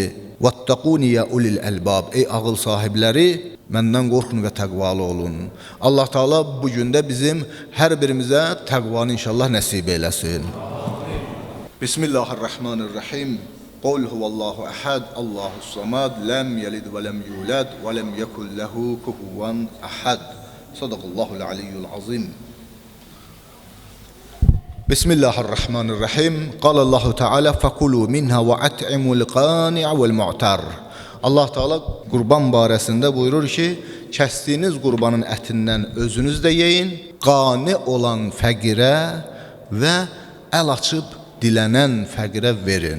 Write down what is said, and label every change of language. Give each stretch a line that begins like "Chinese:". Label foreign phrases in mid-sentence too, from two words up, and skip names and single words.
Arabic: واتقون يا أولي الألباب.
Azerbaijani: Ey ağıl sahibləri, məndən qorxun və təqvalı olun. Allah Teala bu gündə bizim hər birimizə təqvanı inşallah nəsib eləsin.
Arabic: بسم الله الرحمن الرحيم قل هو الله أحد الله الصمد لم يلد ولم يولد ولم يكن له كفوا أحد. صدق الله العلي العظيم بسم الله الرحمن الرحيم. قال الله تعالى فكلوا منها وأطعموا القانع والمعتر.
Azerbaijani: Allah Teala qurban barəsində buyurur ki, kəsdiyiniz qurbanın ətindən özünüz də yeyin, qani olan fəqirə və əl açıb dilənən fəqirə verin.